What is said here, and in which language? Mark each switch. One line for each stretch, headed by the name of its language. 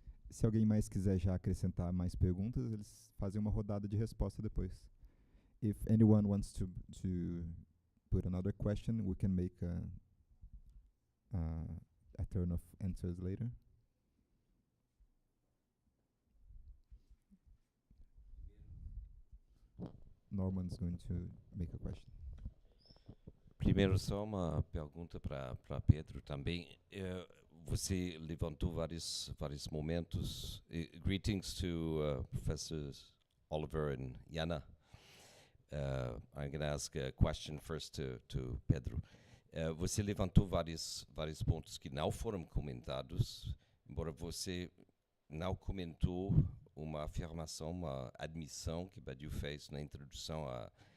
Portuguese: Se alguém mais quiser já acrescentar mais perguntas, eles fazem uma rodada de resposta depois.
English: If anyone wants to put another question, we can make a turn of answers later. Norman's going to make a question.
Portuguese: Primeiro, só uma pergunta para Pedro também. Você levantou vários momentos.
English: Greetings to Professors Oliver and Jana. I'm going to ask a question first to Pedro.
Portuguese: Você levantou vários pontos que não foram comentados, embora você não comentou uma afirmação, uma admissão que Badiou fez na introdução a